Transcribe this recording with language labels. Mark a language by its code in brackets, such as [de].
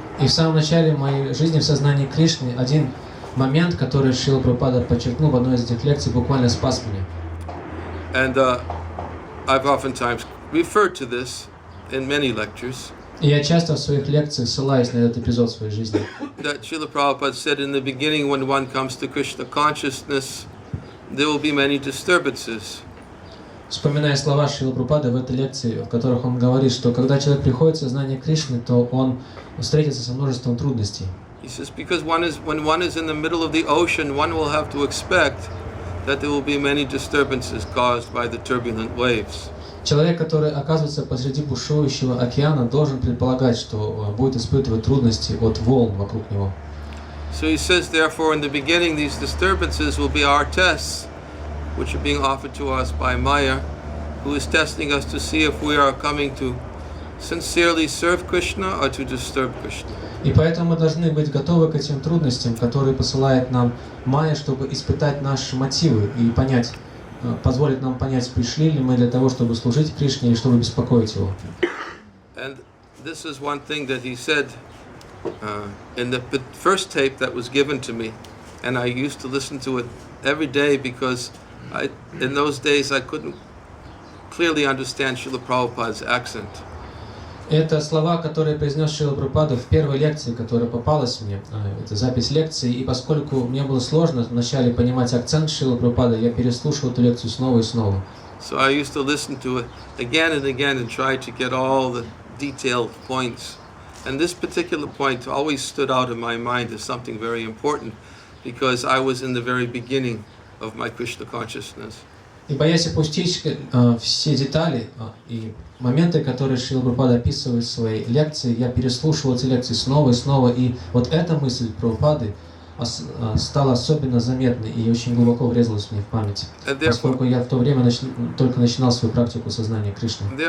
[ru] И в самом начале моей жизни в сознании Кришны один момент, который Шрила Прабхупада подчеркнул в одной из этих лекций, буквально спас меня. [en] And I've oftentimes referred to this in many lectures. [ru] И я часто в своих лекциях ссылаюсь на этот эпизод в своей жизни. [en] That Srila Prabhupada said in the beginning, when one comes to Krishna consciousness, there will be many disturbances. [ru] Вспоминая слова Шрилы Прабхупады в этой лекции, в которых он говорит, что когда человек приходит в сознание Кришны, то он встретится со множеством трудностей. [en] He says because when one is in the middle of the ocean, one will have to expect that there will be many disturbances caused by the turbulent waves. [ru] Человек, который оказывается посреди бушующего океана, должен предполагать, что будет испытывать трудности от волн вокруг него. [en] So he says, therefore, in the beginning, these disturbances will be our tests, which are being offered to us by Maya, who is testing us to see if we are coming to sincerely serve Krishna or to disturb Krishna. [ru] И поэтому мы должны быть готовы к этим трудностям, которые посылает нам Майя, чтобы испытать наши мотивы и понять, позволить нам понять, пришли ли мы для того, чтобы служить Кришне или чтобы беспокоить его. [en] And this is one thing that he said in the first tape that was given to me, and I used to listen to it every day because in those days I couldn't clearly understand Srila Prabhupada's accent. [ru] Это слова, которые произнес Шрила Прабхупада в первой лекции, которая попалась мне. Это запись лекции, и поскольку мне было сложно вначале понимать акцент Шрилы Прабхупады, я переслушивал эту лекцию снова и снова. [en] So I used to listen to it again and try to get all the detailed points. And this particular point always stood out in my mind as something very important because I was in the very beginning of my Krishna consciousness. [ru] И боясь опустить все детали и моменты, которые Шрила Прабхупада описывает в своей лекции, я переслушивал эти лекции снова и снова, и вот эта мысль Прабхупады стала особенно заметной и очень глубоко врезалась мне в память, поскольку я в то время только начинал свою практику сознания Кришны.